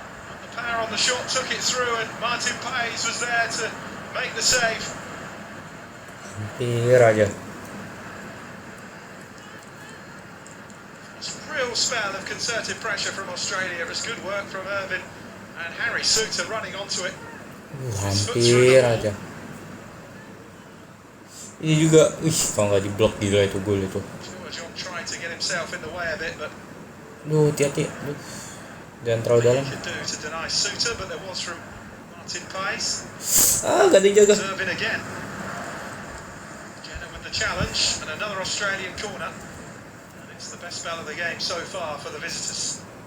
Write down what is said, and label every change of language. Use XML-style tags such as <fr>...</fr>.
<en>But the power on the shot took it through, and Martin Paes was there to make the save.</en> <id>Hampir aja.</id> <en>It's a real spell of concerted pressure from Australia. It was good work from Irvine and Harry Suter running onto it.</en> <id>Hampir aja. Ini juga, kalau nggak diblok gila itu gol itu.</id> <en>George trying to get himself in the way a bit, but</en> <id>Hati-hati. Jangan terlalu dalam.</id> <en>he could do to deny Suter, but there was from Martin Paes.</en> <id>Gak dijaga.</id> <en>Irvine again. Jenner with the challenge and another Australian corner. And it's the best spell of the game so far for the visitors.</en>